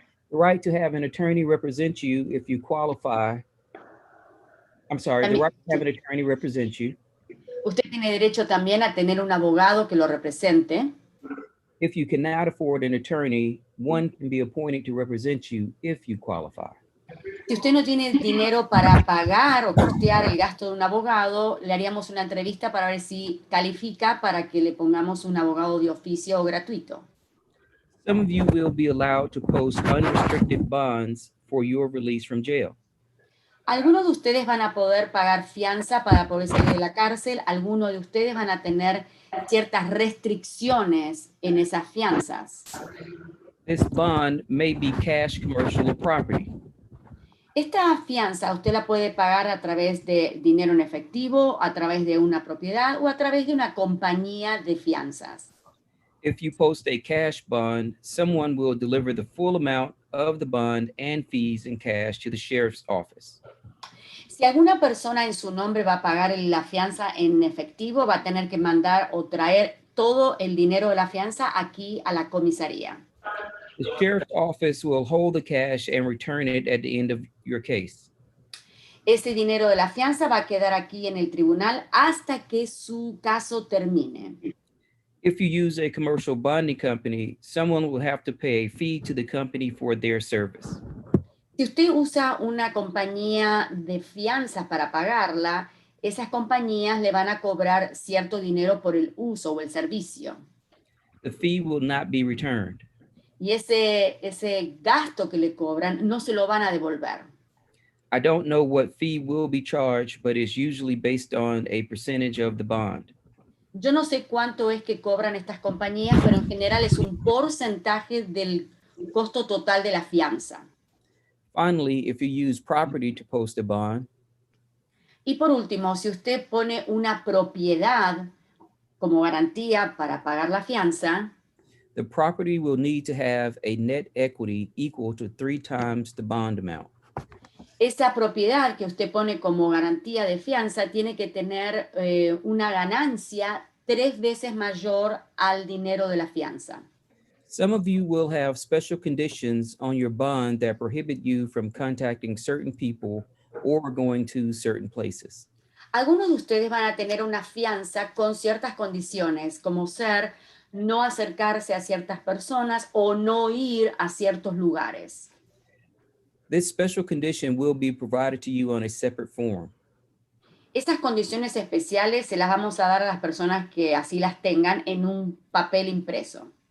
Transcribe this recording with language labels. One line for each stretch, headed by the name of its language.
English: The right to have an attorney represent you if you qualify. I'm sorry, the right to have an attorney represent you.
Spanish: Usted tiene derecho también a tener un abogado que lo represente.
English: If you cannot afford an attorney, one can be appointed to represent you if you qualify.
Spanish: Si usted no tiene dinero para pagar o costear el gasto de un abogado, le haríamos una entrevista para ver si califica para que le pongamos un abogado de oficio gratuito.
English: Some of you will be allowed to post unrestricted bonds for your release from jail.
Spanish: Algunos de ustedes van a poder pagar fianza para poder salir de la cárcel. Algunos de ustedes van a tener ciertas restricciones en esas fianzas.
English: This bond may be cash, commercial, or property.
Spanish: Esta fianza usted la puede pagar a través de dinero en efectivo, a través de una propiedad o a través de una compañía de fianzas.
English: If you post a cash bond, someone will deliver the full amount of the bond and fees in cash to the sheriff's office.
Spanish: Si alguna persona en su nombre va a pagar la fianza en efectivo, va a tener que mandar o traer todo el dinero de la fianza aquí a la comisaría.
English: The sheriff's office will hold the cash and return it at the end of your case.
Spanish: Ese dinero de la fianza va a quedar aquí en el tribunal hasta que su caso termine.
English: If you use a commercial bonding company, someone will have to pay a fee to the company for their service.
Spanish: Si usted usa una compañía de fianzas para pagarla, esas compañías le van a cobrar cierto dinero por el uso o el servicio.
English: The fee will not be returned.
Spanish: Y ese gasto que le cobran no se lo van a devolver.
English: I don't know what fee will be charged, but it's usually based on a percentage of the bond.
Spanish: Yo no sé cuánto es que cobran estas compañías, pero en general es un porcentaje del costo total de la fianza.
English: Finally, if you use property to post a bond,
Spanish: Y por último, si usted pone una propiedad como garantía para pagar la fianza,
English: the property will need to have a net equity equal to 3 times the bond amount.
Spanish: esa propiedad que usted pone como garantía de fianza tiene que tener una ganancia 3 veces mayor al dinero de la fianza.
English: Some of you will have special conditions on your bond that prohibit you from contacting certain people or going to certain places.
Spanish: Algunos de ustedes van a tener una fianza con ciertas condiciones, como ser no acercarse a ciertas personas o no ir a ciertos lugares.
English: This special condition will be provided to you on a separate form.
Spanish: Estas condiciones especiales se las vamos a dar a las personas que así las tengan en un papel impreso.